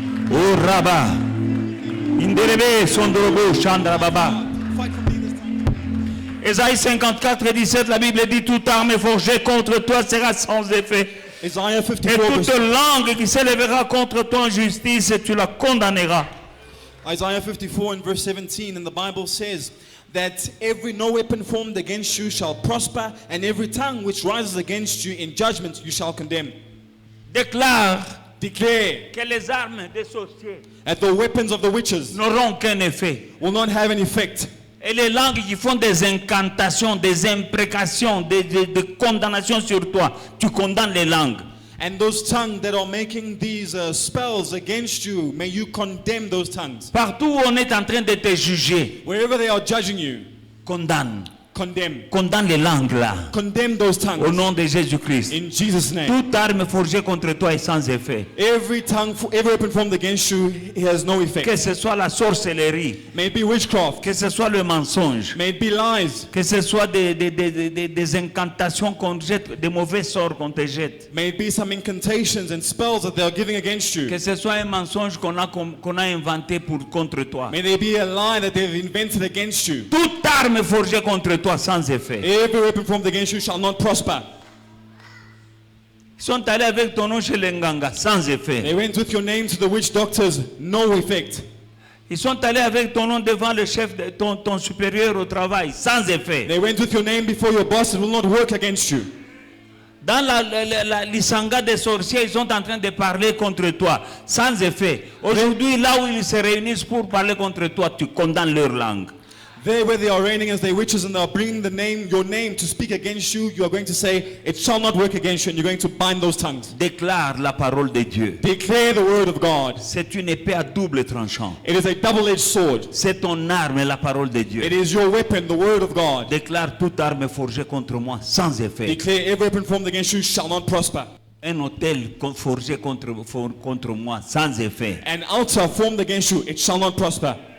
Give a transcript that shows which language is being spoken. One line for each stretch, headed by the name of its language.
French: Oh Rabbah. Inderebe sondrobo chandra baba. Ésaïe 54, 17, la Bible dit: toute arme forgée contre toi sera sans effet.
English: Isaiah
French: Et 54, toute langue qui s'élèvera contre toi en justice, tu la condamneras.
English: Isaiah 54 and verse 17, and the Bible says that no weapon formed against you shall prosper, and every tongue which rises against you in judgment you shall condemn. Declare
French: Que les armes des sorciers
English: that the weapons of the witches
French: n'auront qu'un effet.
English: will not have an effect.
French: Et les langues qui font des incantations, des imprécations, des condamnations sur toi, tu condamnes les langues.
English: And those tongues that are making these spells against you, may you condemn those tongues.
French: Partout où on est en train de te juger,
English: Wherever they are judging you,
French: condamne.
English: condemn.
French: Condamne les langues là.
English: Condemn those
French: Au
English: tongues.
French: nom de Jésus-Christ.
English: In Jesus' name.
French: Toute arme forgée contre toi est sans effet.
English: Every weapon formed against you, it has no effect.
French: Que ce soit la sorcellerie,
English: May it be witchcraft.
French: que ce soit le mensonge,
English: May it be lies.
French: que ce soit des incantations qu'on jette, des mauvais sorts qu'on te jette.
English: May it be some incantations and spells that they are giving against you.
French: Que ce soit un mensonge qu'on a inventé contre toi.
English: May there be a lie that they've invented against you.
French: Toute arme forgée contre toi sans effet.
English: Every weapon formed against you shall not prosper.
French: Ils sont allés avec ton nom chez les Nganga sans effet.
English: They went with your name to the witch doctors, no effect.
French: Ils sont allés avec ton nom devant le chef, ton supérieur au travail sans effet.
English: They went with your name before your boss, it will not work against you.
French: Dans la Lisanga des sorciers, ils sont en train de parler contre toi sans effet. Aujourd'hui, là où ils se réunissent pour parler contre toi, tu condamnes leur langue.
English: There where they are reigning as their witches and they are bringing your name to speak against you, you are going to say, it shall not work against you, and you're going to bind those tongues.
French: Déclare la parole de Dieu.
English: Declare the word of God.
French: C'est une épée à double tranchant.
English: It is a double-edged sword.
French: C'est ton arme, la parole de Dieu.
English: It is your weapon, the word of God.
French: Déclare toute arme forgée contre moi sans effet.
English: Declare every weapon formed against you shall not prosper.
French: Un hôtel forgé contre moi sans effet.
English: An altar formed against you, it shall not prosper.